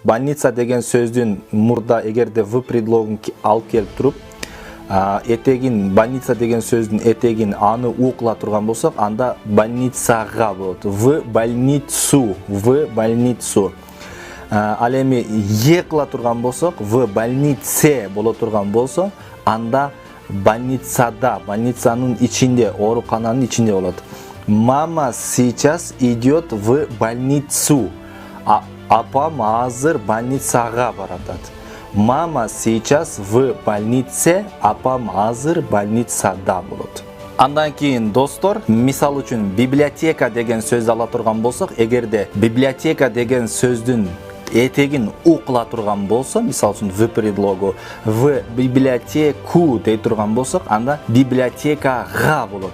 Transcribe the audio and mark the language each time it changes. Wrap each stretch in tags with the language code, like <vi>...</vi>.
<ky>Больница деген сөздүн мурда эгерде в предлогун алып келип туруп, этегин больница деген сөздүн этегин аны у кыла турган болсок, анда больницага болот.</ky> <ru>В больницу, в больницу.</ru> <ky>Ал эми е кыла турган болсок,</ky> <ru>в больнице</ru> <ky>боло турган болсо, анда больницада, больницанын ичинде, оорукананын ичинде болот.</ky> <ru>Мама сейчас идет в больницу.</ru> <ky>Апам азыр больницага баратат.</ky> <ru>Мама сейчас в больнице,</ru> <ky>апам азыр больницада болот. Андан кийин достор, мисал үчүн библиотека деген сөздү ала турган болсок, эгерде библиотека деген сөздүн этегин у кыла турган болсо, мисал үчүн в предлогу</ky> <ru>в библиотеку</ru> <ky>дей турган болсок, анда библиотекага болот.</ky>